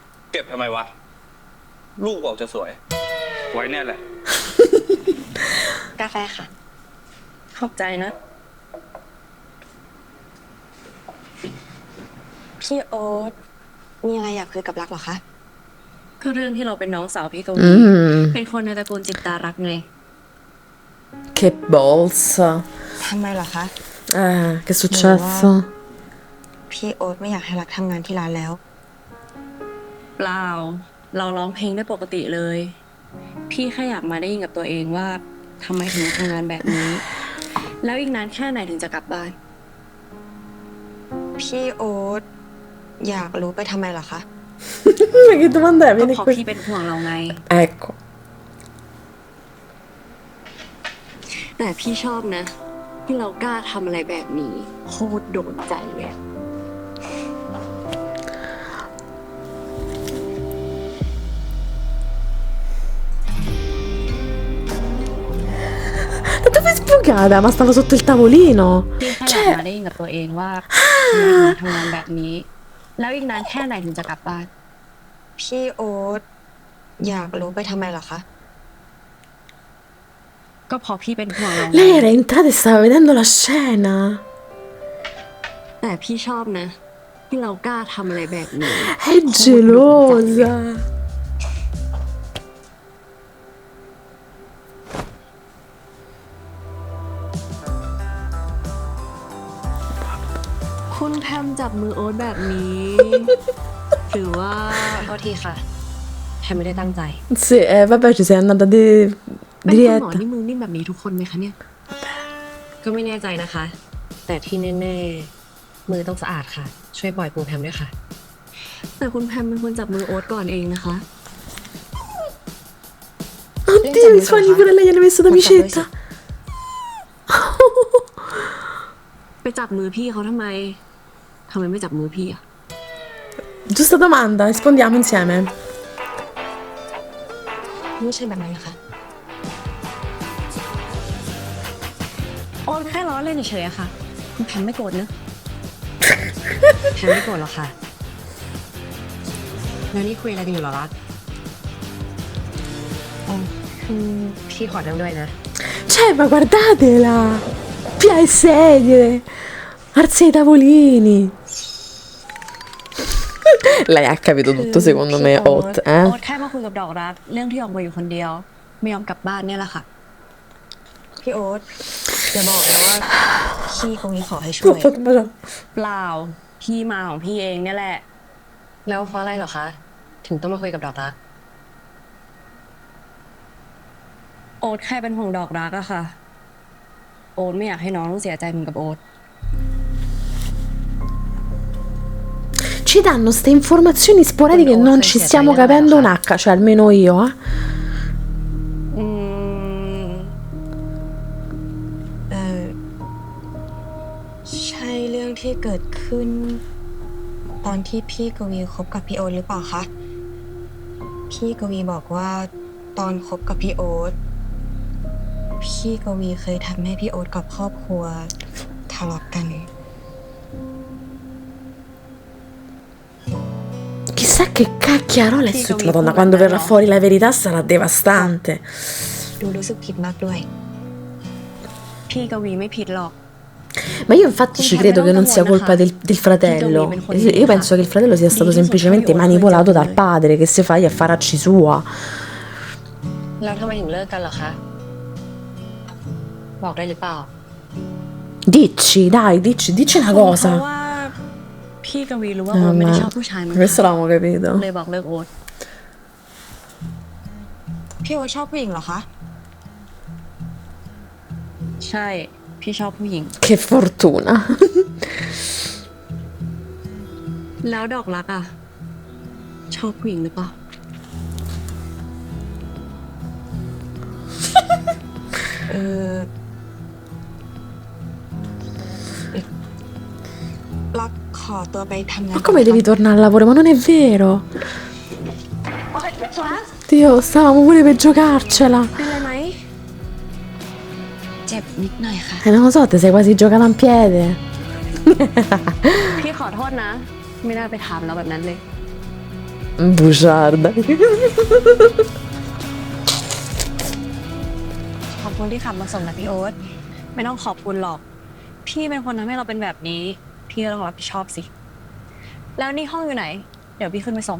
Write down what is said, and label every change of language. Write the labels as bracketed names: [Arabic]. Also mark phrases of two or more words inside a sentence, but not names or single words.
[Thai] เก็บทำไมวะ ลูกบอกจะสวย ไว้แน่แหละ กาแฟค่ะ ขอบใจนะ พี่โอ๊ตมีอะไรอยากคุยกับรักเหรอคะ ก็เรื่องที่เราเป็นน้องสาวพี่กวี เป็นคนในตระกูลจิตตารักไง [Italian] Che balls. [Thai] ทำไมเหรอคะ [Italian] Che è successo? [Thai] พี่โอ๊ตไม่อยากให้รักทำงานที่ร้านแล้ว เปล่า เราร้องเพลงได้ปกติเลย พี่แค่อยากมาได้ยินกับตัวเองว่าทำไมถึงทำงานแบบนี้ แล้วอีกนานแค่ไหนถึงจะกลับบ้าน พี่โอ๊ตอยากรู้ไปทำไมเหรอคะ [Italian] Ma che domanda è? [Thai] ก็ [Italian] Vieni [Thai] เพราะ [Italian] qui. [Thai] พี่เป็นห่วงเราไง [Italian] Ecco. [Thai] แต่พี่ชอบนะ ที่เรากล้าทำอะไรแบบนี้โคตรโดนใจเลย [Italian] Da dove è sbucata? Ma stava sotto il tavolino. [Thai] พี่แค่อยากมาได้ยินกับตัวเองว่าทำไมถึงทำงานแบบนี้ แล้วอีกนานแค่ไหนถึงจะกลับบ้าน พี่โอ๊ตอยากรู้ไปทำไมเหรอคะ ก็เพราะพี่เป็นห่วงเราไง [Italian] Lei era entrata e stava vedendo la scena. [Thai] แต่พี่ชอบนะ ที่เรากล้าทำอะไรแบบนี้ [Italian] È gelosa. [Thai] คุณแพมจับมือโอ๊ตแบบนี้ หรือว่า โทษทีค่ะแทนไม่ได้ตั้งใจ [Italian] Sì, vabbè, ci sei andata [Thai] เป็นคุณหมอ [Italian] diretta. [Thai] นี่มือนิ่มแบบนี้ทุกคนไหมคะเนี่ย ก็ไม่แน่ใจนะคะ แต่ที่แน่ๆ มือต้องสะอาดค่ะ ช่วยปล่อยปูแพมด้วยค่ะ แต่คุณแพมเป็นคนจับมือโอ๊ตก่อนเองนะคะ [Italian] Oddio, i suoni pure lei hanno messo d'amicetta. [Thai] ไปจับมือพี่เขาทำไมไม่จับมือพี่อะ [Italian] Giusta domanda, rispondiamo insieme. [Thai] ไม่ใช่แบบนั้นนะคะ โอ๊ตแค่ล้อเล่นเฉยๆอะค่ะ คุณแพมไม่โกรธเนอะแพมไม่โกรธหรอกค่ะ แล้วนี่คุยอะไรกันอยู่เหรอรักพี่ขอนั่งด้วยนะ [Italian] Cioè, ma guardatela! Via le sedie! Arzi ai tavolini! Lei ha capito tutto, secondo me, [Thai] โอ๊ [Italian] Hot, [Thai] ต [Italian] eh? [Thai] โอ๊ตแค่มาคุยกับดอกรัก เรื่องที่ออกมาอยู่คนเดียว ไม่ยอมกลับบ้านเนี่ยแหละค่ะ พี่โอ๊ตอย่าบอกนะว่าพี่คงนี้ขอให้ช่วย [Italian] Fatto baciare. [Thai] เปล่า พี่มาของพี่เองเนี่ยแหละ แล้วเพราะอะไรเหรอคะ ถึงต้องมาคุยกับดอกรัก โอ๊ตแค่เป็นห่วงดอกรักอะค่ะ โอ๊ตไม่อยากให้น้องต้องเสียใจเหมือนกับโอ๊ต [Italian] Ci danno ste informazioni sporadiche e non ci stiamo capendo un H, cioè almeno io, eh? [Thai] อืม ใช่เรื่องที่เกิดขึ้น ตอนที่พี่กวีคบกับพี่โอ๊ตหรือเปล่าคะ พี่กวีบอกว่าตอนคบกับพี่โอ๊ตพี่กวีเคยทำให้พี่โอ๊ตกับครอบครัวทะเลาะกัน [Italian] Chissà che cacchiarola è successo. Madonna, quando verrà fuori la verità sarà devastante. [Thai] ดูรู้สึกผิดมากด้วย พี่กวีไม่ผิดหรอก [Italian] Ma io infatti ci credo che non sia colpa del fratello. Io penso che il fratello sia stato semplicemente manipolato dal padre, che si fa gli affaracci sua. [Thai] แล้วทำไมถึงเลิกกันเหรอคะ บอกได้หรือเปล่า [Italian] Dici, dai, dici una [Thai] เพราะ [Italian] cosa. [Thai] ว่าพี่กวีรู้ว่าโอ๊ตไม่ได้ชอบผู้ชายเหมือน [Italian] Questo [Thai] กัน [Italian] l'avevamo capito. [Thai] เลยบอกเลิกโอ๊ต พี่โอ๊ตชอบผู้หญิงเหรอคะ ใช่ พี่ชอบผู้หญิง [Italian] Che fortuna. [Thai] แล้วดอกรักอ่ะ ชอบผู้หญิงหรือเปล่า เออรักขอตัวไปทำงาน [Italian] Ma come devi tornare al lavoro? Ma non è vero. Dio, stavamo pure per giocarcela. [Thai] เป็นไรไหม เจ็บนิดหน่อยค่ะ [Italian] Non lo so, ti sei quasi giocata in piede. [Thai] พี่ขอโทษนะ ไม่น่าไปถามเราแบบนั้นเลย [Italian] Bugiarda. [Thai] ขอบคุณที่ขับมาส่งนะพี่โอ๊ต ไม่ต้องขอบคุณหรอก พี่เป็นคนทำให้เราเป็นแบบนี้ พี่ก็ต้องรับผิดชอบสิ แล้วนี่ห้องอยู่ไหน เดี๋ยวพี่ขึ้นไปส่ง